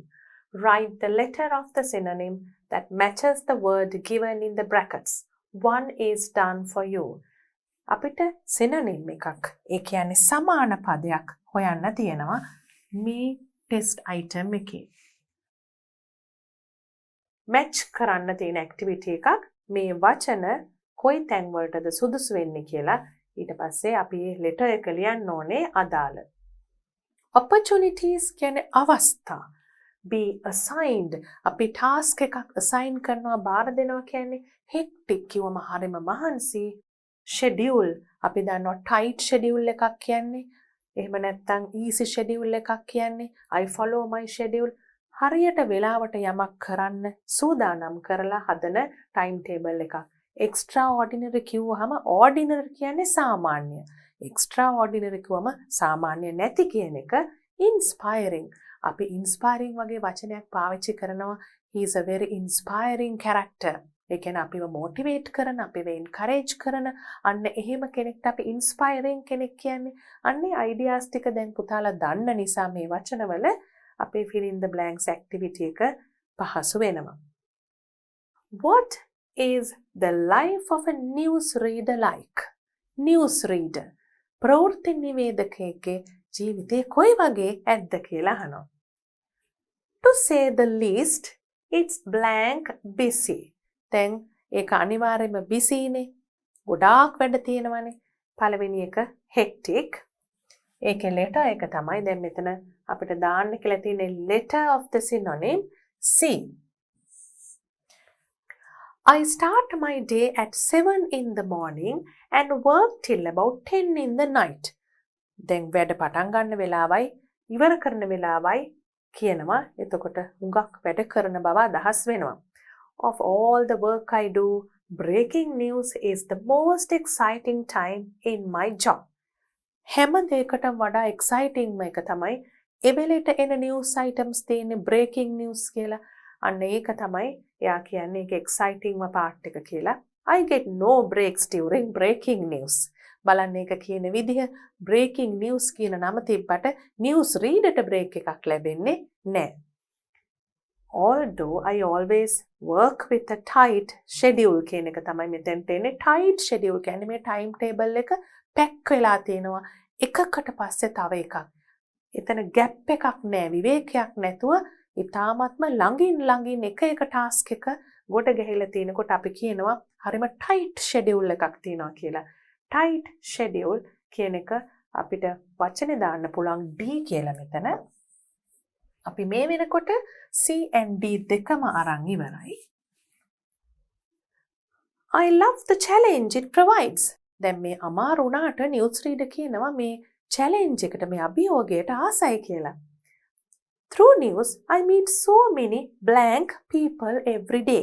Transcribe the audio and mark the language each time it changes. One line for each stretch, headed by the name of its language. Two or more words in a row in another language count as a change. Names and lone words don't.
English: Write the letter of the synonym that matches the word given in the brackets. One is done for you.
Sinhala: අපිට synonym එකක් ඒ කියන්නේ සමාන පදයක් හොයන්න තියෙනවා මේ
English: test item
Sinhala: එකේ. match කරන්න තියෙන activity එකක් මේ වචන කොයි තැන් වලටද සුදුසු වෙන්නේ කියලා ඊට පස්සේ අපි මේ letter එක ලියන්න ඕනේ අදාළ. opportunities කියන්නේ අවස්ථා.
English: be assigned
Sinhala: අපි task එකක් assign කරනවා බාර දෙනවා කියන්නේ hectic කිව්වම හරිම මහන්සි. schedule අපි දන්නවා
English: tight schedule
Sinhala: එකක් කියන්නේ එහෙම නැත්නම්
English: easy schedule
Sinhala: එකක් කියන්නේ
English: I follow my schedule
Sinhala: හරියට වෙලාවට යමක් කරන්න සූදානම් කරලා හදන
English: time table
Sinhala: එකක්. extraordinary කිව්වහම ordinary කියන්නේ සාමාන්‍ය. extraordinary කිව්වම සාමාන්‍ය නැති කියන එක. inspiring අපි inspiring වගේ වචනයක් පාවිච්චි කරනවා.
English: he is a very inspiring character.
Sinhala: ඒ කියන්නේ අපිව motivate කරන, අපිව encourage කරන අන්න එහෙම කෙනෙක්ට අපි inspiring කෙනෙක් කියන්නේ. අන්නේ ideas ටික දැන් පුතාලා දන්න නිසා මේ වචනවල අපේ
English: fill in the blanks activity
Sinhala: එක පහසු වෙනවා.
English: What is the life of a news reader like? News reader.
Sinhala: ප්‍රවෘත්ති නිවේදකයෙක්ගේ ජීවිතේ කොයි වගේ ඇද්ද කියලා අහනවා.
English: To say the least, it's blank busy.
Sinhala: දැන් ඒක අනිවාර්යයෙන්ම busy නේ. ගොඩාක් වැඩ තියෙනවනේ. පළවෙනි එක hectic. ඒකේ letter එක තමයි දැන් මෙතන අපිට දාන්න කියලා තියෙන
English: letter of the synonym C. I start my day at 7 in the morning and work till about 10 in the night.
Sinhala: දැන් වැඩ පටන් ගන්න වෙලාවයි ඉවර කරන වෙලාවයි කියනවා. එතකොට හුඟක් වැඩ කරන බව අදහස් වෙනවා.
English: Of all the work I do, breaking news is the most exciting time in my job.
Sinhala: හැම දෙයකටම වඩා exciting එක තමයි ඒ වෙලෙට එන
English: news items
Sinhala: තියෙන
English: breaking news
Sinhala: කියලා. අන්න ඒක තමයි එයා කියන්නේ ඒක
English: exciting part
Sinhala: එක කියලා.
English: I get no breaks during breaking news.
Sinhala: බලන්න ඒක කියන විදිහ
English: breaking news
Sinhala: කියන නම තිබ්බට
English: news reader
Sinhala: break එකක් ලැබෙන්නේ නැහැ.
English: Although I always work with a tight schedule
Sinhala: කියන එක තමයි මෙතෙන්ට එන්නේ.
English: tight schedule
Sinhala: කියන්නේ මේ
English: time table
Sinhala: එක පැක් වෙලා තියෙනවා එකකට පස්සේ තව එකක්. එතන gap එකක් නැහැ, විවේකයක් නැතුව ඊටාත්ම ළඟින් එක task එක ගොඩ ගැහිලා තිනකොට අපි කියනවා හරිම
English: tight schedule
Sinhala: එකක් තියෙනවා කියලා.
English: tight schedule
Sinhala: කියන එක අපිට වචනේ දාන්න පුළුවන් D කියලා මෙතන. අපි මේ වෙනකොට
English: C and D
Sinhala: දෙකම අරන් ඉවරයි.
English: I love the challenge it provides.
Sinhala: දැන් මේ අමාරු වුණාට
English: news reader
Sinhala: කියනවා මේ challenge එකට මේ අභියෝගයට ආසයි කියලා.
English: Through news I meet so many blank people every day.